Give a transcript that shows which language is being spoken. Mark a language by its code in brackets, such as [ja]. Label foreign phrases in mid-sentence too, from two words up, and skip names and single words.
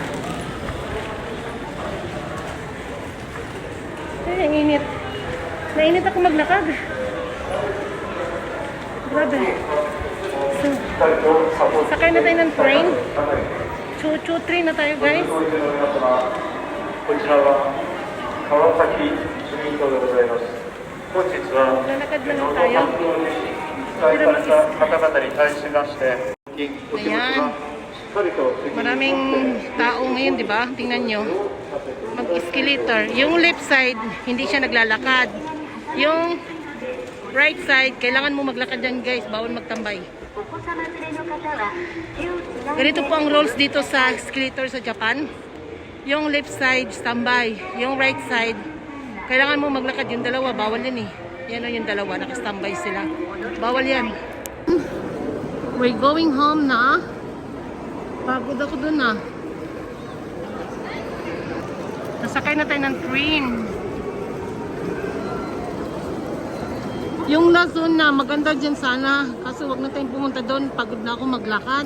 [tl] Ay, ang init. Nainit ako maglakad. Grabe. So, sakay na tayo ng train. Choo-choo train na tayo guys. [ja] 銀行でございます。本日は、 [tl] Lalakad na [ja] 共 [tl] lang [ja] 同 [tl] tayo. [ja] 活動に記載された方々に対しまして、お気持ちはしっかりと責任を持って [tl] Maraming tao ngayon, di ba? Tingnan nyo. Mag-escalator. Yung left side, hindi siya naglalakad. Yung right side, kailangan mo maglakad dyan guys. Bawal magtambay. Ganito po ang rules dito sa escalator sa Japan. Yung left side, standby. Yung right side, kailangan mo maglakad. Yung dalawa, bawal yan eh. Yan o yung dalawa, nakastambay sila. Bawal yan. [en] We're going home na. [tl] Pagod ako dun ah. Nasakay na tayo ng train. Yung Luzon na maganda dyan sana. Kaso wag na tayong pumunta doon. Pagod na ako maglakad.